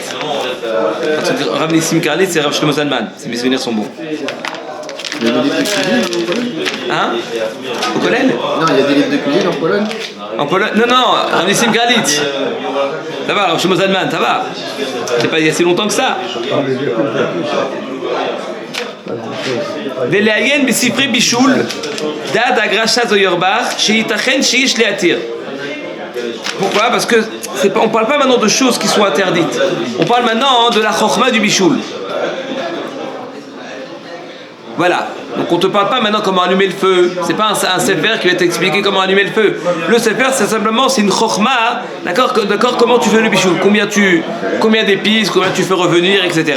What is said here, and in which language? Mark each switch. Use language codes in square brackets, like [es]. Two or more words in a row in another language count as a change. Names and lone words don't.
[fr] Rav Nissim Karlitz et Rav Shlomo Zalman. Mes souvenirs sont bons. Il y a des livres de cuisine en Pologne? Hein? Au Kollel? Non, il y a des livres de cuisine en Pologne? En Pologne? Non, Rav Nissim Karlitz. Ça va, Rav Shlomo Zalman, ça va. C'est pas il y a si longtemps que ça. [he] ולעיין בספרי בישול דעת הגרשה זוירבך שייתכן שיש להתיר. [fr] Pourquoi? Parce que on ne parle pas maintenant de choses qui sont interdites. On parle maintenant de la chokhma du bichoul. Voilà. Donc on ne te parle pas maintenant comment allumer le feu. C'est pas un sefer qui va t'expliquer comment allumer le feu. Le sefer, c'est simplement c'est une chokhma, d'accord, comment tu fais le bichoul, combien d'épices, combien tu fais revenir, etc.